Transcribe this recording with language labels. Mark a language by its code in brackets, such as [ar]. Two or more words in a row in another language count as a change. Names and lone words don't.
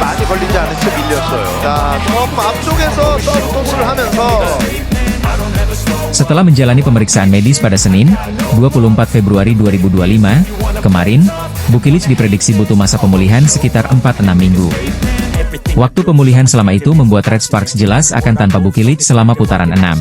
[ko] 걸리지 않은 채 밀렸어요. 자, 조금 앞쪽에서 서브 토스를 하면서 [id] Setelah menjalani pemeriksaan medis pada Senin, 24 Februari 2025, kemarin, Bukilic diprediksi butuh masa pemulihan sekitar 4-6 minggu. Waktu pemulihan selama itu membuat Red Sparks jelas akan tanpa Bukilic selama putaran 6.